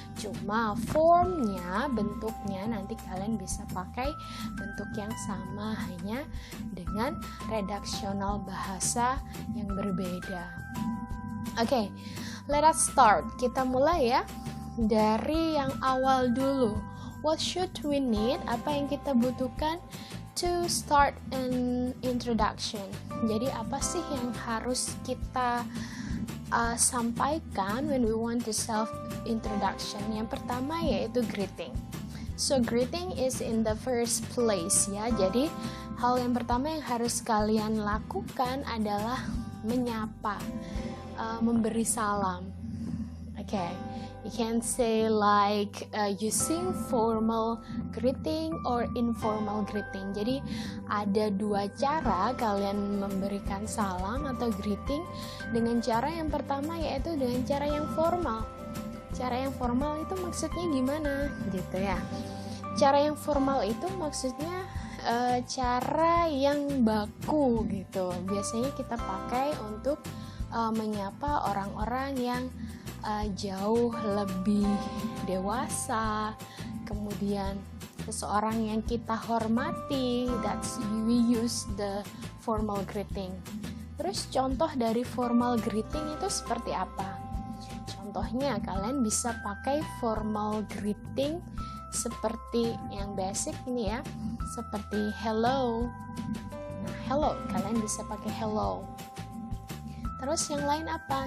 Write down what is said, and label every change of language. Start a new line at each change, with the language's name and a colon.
Indonesian: Cuma formnya, bentuknya nanti kalian bisa pakai bentuk yang sama, hanya dengan redaksional bahasa yang berbeda. Oke,
English: let us start.
Indonesian: Kita mulai ya dari yang awal dulu.
English: What should we need?
Indonesian: Apa yang kita butuhkan
English: to start an introduction.
Indonesian: Jadi apa sih yang harus kita sampaikan
English: when we want to self introduction?
Indonesian: Yang pertama yaitu greeting.
English: So greeting is in the first place ya.
Indonesian: Jadi hal yang pertama yang harus kalian lakukan adalah menyapa, memberi salam.
English: Okay, you can say like using formal greeting or informal greeting.
Indonesian: Jadi ada dua cara kalian memberikan salam atau greeting. Dengan cara yang pertama yaitu dengan cara yang formal. Cara yang formal itu maksudnya gimana gitu ya? Cara yang formal itu maksudnya cara yang baku gitu. Biasanya kita pakai untuk menyapa orang-orang yang jauh lebih dewasa, kemudian seseorang yang kita hormati.
English: That's we use the formal greeting.
Indonesian: Terus contoh dari formal greeting itu seperti apa? Contohnya kalian bisa pakai formal greeting seperti yang basic ini ya, seperti hello. Nah, hello, kalian bisa pakai hello. Terus yang lain apa?